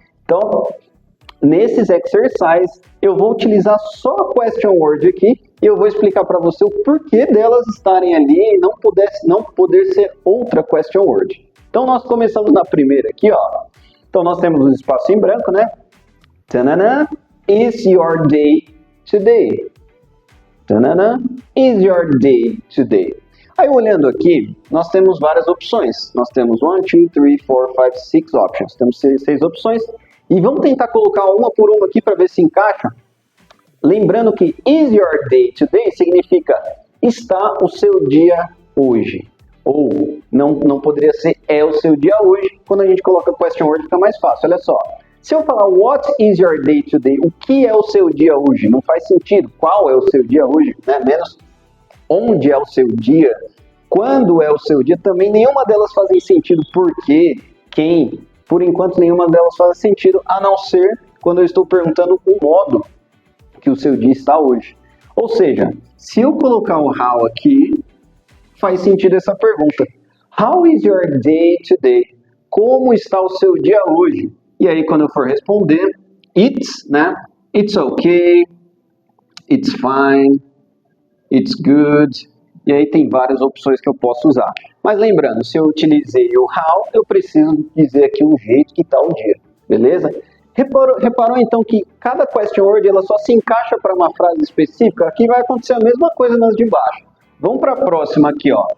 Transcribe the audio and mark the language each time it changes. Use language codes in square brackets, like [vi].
[pt] Então, nesses exercises, eu vou utilizar só a question word aqui e eu vou explicar para você o porquê delas estarem ali e não poder ser outra question word. Então, nós começamos na primeira aqui, ó. Então, nós temos um espaço em branco, né? [en] Tanana, is your day today? Tanana, is your day today? [pt] Aí, olhando aqui, nós temos várias opções. Nós temos 1, 2, 3, 4, 5, 6 options. Temos 6 opções. E vamos tentar colocar uma por uma aqui para ver se encaixa. Lembrando que [en] is your day today [pt] significa está o seu dia hoje. Ou não poderia ser é o seu dia hoje. Quando a gente coloca question word fica mais fácil. Olha só. Se eu falar [en] what is your day today, [pt] o que é o seu dia hoje? Não faz sentido. Qual é o seu dia hoje? Né? Menos onde é o seu dia. Quando é o seu dia? Também nenhuma delas fazem sentido. Por quê? Quem? Por enquanto, nenhuma delas faz sentido, a não ser quando eu estou perguntando o modo que o seu dia está hoje. Ou seja, se eu colocar o how aqui, faz sentido essa pergunta. [en] How is your day today? [pt] Como está o seu dia hoje? E aí, quando eu for responder, it's, né? [en] It's okay, it's fine, it's good. [pt] E aí tem várias opções que eu posso usar. Mas lembrando, se eu utilizei o how, eu preciso dizer aqui o jeito que está o dia, beleza? Reparou então que cada question word ela só se encaixa para uma frase específica? Aqui vai acontecer a mesma coisa nas de baixo. Vamos para a próxima aqui, ó.